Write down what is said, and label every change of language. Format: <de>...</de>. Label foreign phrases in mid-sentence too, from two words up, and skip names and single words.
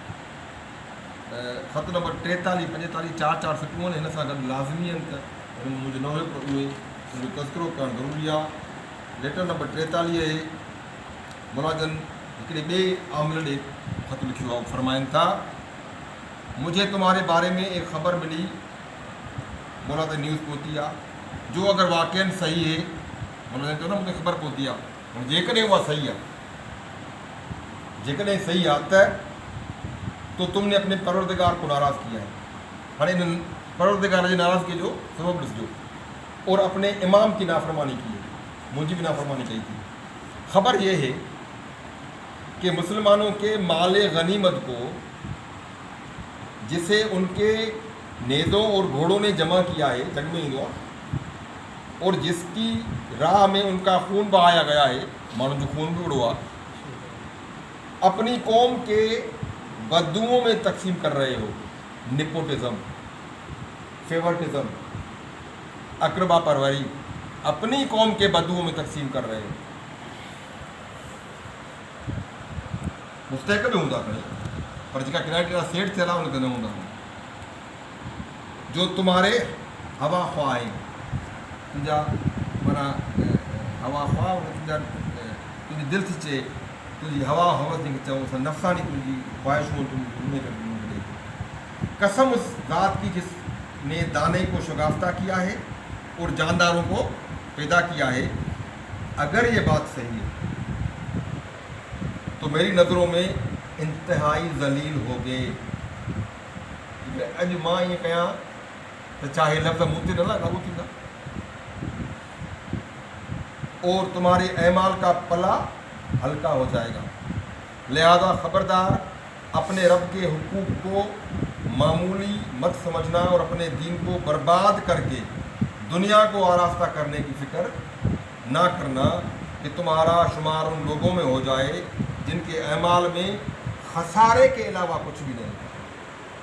<sd>ख़त नंबर 43, 45, 4 सुठियूं आहिनि, हिन सां गॾु लाज़मी आहिनि त हिन मुंहिंजो न हुयो पर उहे मुंहिंजो तज़किरो करणु ज़रूरी आहे। लेटर नंबर 43 मुलाज़िम हिकिड़े ॿिए आमिल ॾे ख़त लिखियो आहे। फरमाइनि था,</sd> <hi>मुझे तुम्हारे बारे में एक ख़बर मिली,</hi> <sd>बोला तो न्यूज़ पहुती आहे,</sd> <hi>जो अगर वाक़ई सही है,</hi> <sd>मुलाज़िम चयो न मूंखे ख़बर पहुती आहे, जेकॾहिं उहा सही आहे, जेकॾहिं सही आहे त तो</sd> <hi>तुमने अपने परवरदिगार को नाराज़ किया है।</hi> <sd>हाणे इन परवरदिगार जी नाराज़गी जो सबब ॾिसिजो।</sd> <hi>और अपने इमाम की नाफरमानी की है, मुझी भी नाफरमानी कही थी। खबर ये है कि मुसलमानों के माल गनीमत को जिसे उनके नेज़ों और घोड़ों ने जमा किया है,</hi> <sd>जग में ईंदो आहे,</sd> <hi>और जिसकी राह में उनका खून बहाया गया है,</hi> <sd>माण्हुनि जो खून भी उड़ो आहे,</sd> <hi>अपनी कौम के बदुओं में तकसीम कर रहे हो।</hi> <en>nepotism, favoritism,</en> <hi>अकरबा परवरी, अपनी कौम के बदुओं में तकसीम कर रहे हो।</hi> <sd>मुस्तहक भी हूंदा खणी, पर जेका किराया सेठ थियल आहे उन ते न हूंदा। जो</sd> <hi>तुम्हारे हवा ख्वाह</hi> <sd>आहिनि, तुंहिंजा माना हवा ख्वाह, तुंहिंजी दिलि थी चए, तुझी हवा हवस जंहिंखे चऊं, नफ़सानी तुझी ख्वाहिशूं तुझी।</sd> <hi>कसम उस ज़ात की जिसने दाने को शगाफ्ता किया है और जानदारों को पैदा किया है, अगर ये बात सही है तो मेरी नज़रों में इंतहाई ज़लील हो गए।</hi> <sd>अॼु मां ईअं कयां त चाहे लफ़्ज़ मुंह ते न लागू थींदा,</sd> <hi>और तुम्हारे ऐमाल का पला हल्का हो जाएगा। लिहाजा खबरदार, अपने रब के हुकूक को मामूली मत समझना और अपने दीन को बर्बाद करके दुनिया को आरास्ता करने की फिक्र ना करना कि तुम्हारा शुमार उन लोगों में हो जाए जिनके ऐमाल में खसारे के अलावा कुछ भी नहीं।</hi>